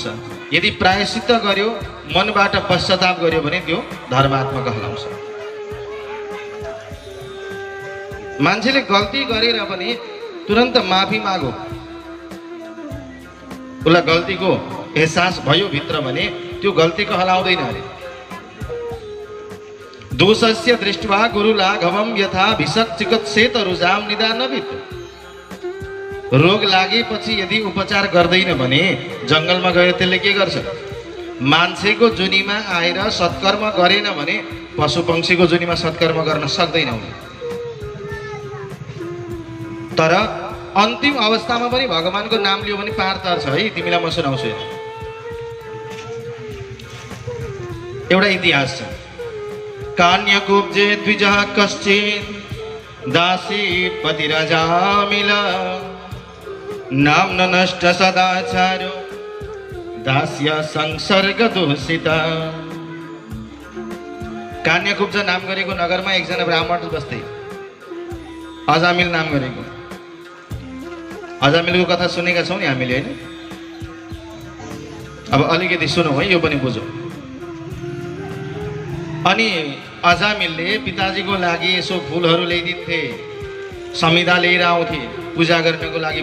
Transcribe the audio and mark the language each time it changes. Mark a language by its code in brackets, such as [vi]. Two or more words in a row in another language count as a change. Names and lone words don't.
[ne] यदि प्रायश्चित्त गर्यो, मनबाट पश्चाताप गर्यो भने त्यो धर्मात्मा कहलाउँछ। मान्छेले गल्ती गरेर पनि तुरन्त माफी मागो, उसलाई गल्तीको एहसास भयो भित्र भने त्यो गल्ती कहलाउँदैन अरे। [sa] दोषस्य दृष्ट्वा गुरु लाघवम यथा भिषक चिकित्सेत रुजाम निदानवित। [ne] रोग लागेपछि यदि उपचार गर्दैन भने जङ्गलमा गएर त्यसले के गर्छ? मान्छेको जुनीमा आएर सत्कर्म गरेन भने पशु पंक्षीको जुनीमा सत्कर्म गर्न सक्दैन। तर अन्तिम अवस्थामा पनि भगवानको नाम लियो भने पार तर्छ है। तिमीलाई म सुनाउँछु एउटा इतिहास छ। [sa] कान्यकुब्जे द्विजः कश्चित् दासी पतिरजामिल नाम्न नष्ट सदाचारो दास्य संसर्ग दूषित। [ne] कान्यकुब्ज नाम गरेको नगरमा एकजना ब्राह्मण बस्थे, अजामिल नाम गरेको। अजामिलको कथा सुनेका छौँ नि हामीले हैन? अब अलिकति सुनौँ है, यो पनि बुझौँ। अनि अजामिलले पिताजीको लागि यसो फुलहरू ल्याइदिन्थे, समिधा लिएर आउँथे पूजा गर्नको लागि।